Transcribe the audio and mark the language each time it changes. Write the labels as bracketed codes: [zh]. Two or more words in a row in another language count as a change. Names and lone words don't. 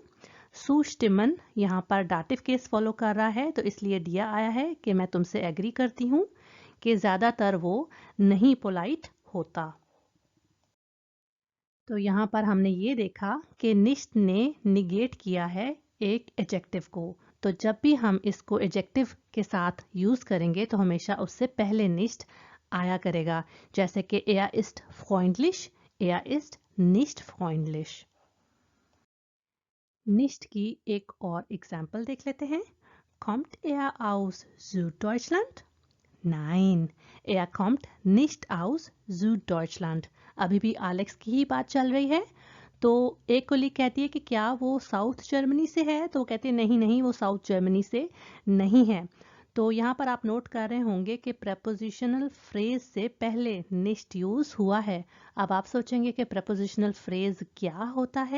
[hi] सुस्टिमन यहाँ पर [en] dative case [hi] फॉलो कर रहा है, तो इसलिए दिया आया है कि मैं तुमसे एग्री करती हूँ कि ज़्यादातर वो नहीं पोलाइट होता। तो यहाँ पर हमने ये देखा कि निश्ट ने निगेट किया है एक एजेक्टिव को। तो जब भी हम इसको एजेक्टिव के साथ यूज़ करेंगे तो हमेशा उससे पहले निश्ट आया करेगा। जैसे कि [de] er ist freundlich, er ist nicht freundlich। [hi] निश्ट की एक और एग्जाम्पल देख लेते हैं। [de] Kommt er aus Süddeutschland? Nein, er kommt nicht aus Süddeutschland। [hi] अभी भी एलेक्स की ही बात चल रही है। तो एक कोलीग कहती है कि क्या वो [en] South Germany [hi] से है? तो वो कहते हैं नहीं नहीं, वो [en] South Germany [hi] से नहीं है। तो यहाँ पर आप नोट कर रहे होंगे कि [en] prepositional phrase [hi] से पहले निश्ट यूज हुआ है। अब आप सोचेंगे कि [en] prepositional phrase [hi] क्या होता है?